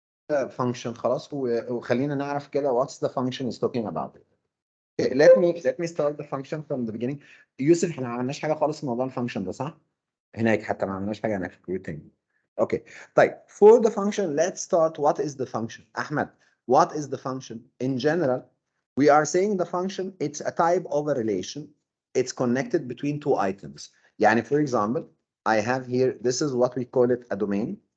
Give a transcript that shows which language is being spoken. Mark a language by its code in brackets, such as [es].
[en] function [ar] خلاص وخلينا نعرف كده [en] what's the function is talking about. Okay, let me start the function from the beginning. [ar] يوسف احنا ما عملناش حاجه خالص في موضوع الفانكشن ده صح؟ هناك حتى ما عملناش حاجه هناك في الكروتين. [en] Okay طيب for the function let's start what is the function. احمد what is the function? In general we are saying the function it's a type of a relation. It's connected between two items. يعني for example I have here this is what we call it a domain.